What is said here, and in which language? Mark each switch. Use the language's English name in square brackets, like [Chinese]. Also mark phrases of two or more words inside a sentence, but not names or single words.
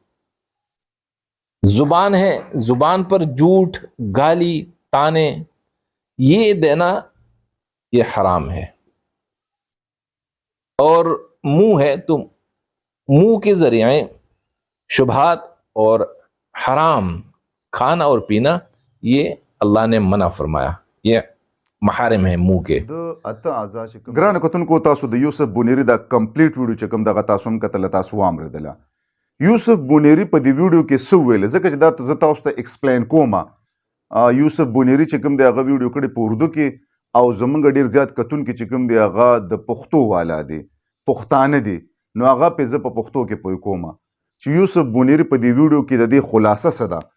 [Urdu] زبان ہے، زبان پر جھوٹ، گالی، تانے یہ دینا یہ حرام ہے. اور منہ ہے، تو منہ کے ذریعے شبہات اور حرام کھانا اور پینا یہ اللہ نے منع فرمایا، یہ محارم ہے منہ کے. [Pashto] ګرانو کتونکو تاسو د یوسف بونیری دا کمپلیټ ویډیو چې کوم دغه تاسو هم کتله تاسو واورېدله. یوسف بونیری په دې ویډیو کې څه ویل ځکه چې دا زه تاسو ته ایکسپلین کوم. یوسف بونیری چې کوم دی هغه ویډیو کړی په اردو کې او زمونږ ډېر زیات کتونکي چې کوم دی هغه د پښتو والا دی، پښتانه دي، نو هغه پې زه په پښتو کې پوه کوم چې یوسف بونیری په دې ویډیو کې د دې خلاصه څه ده.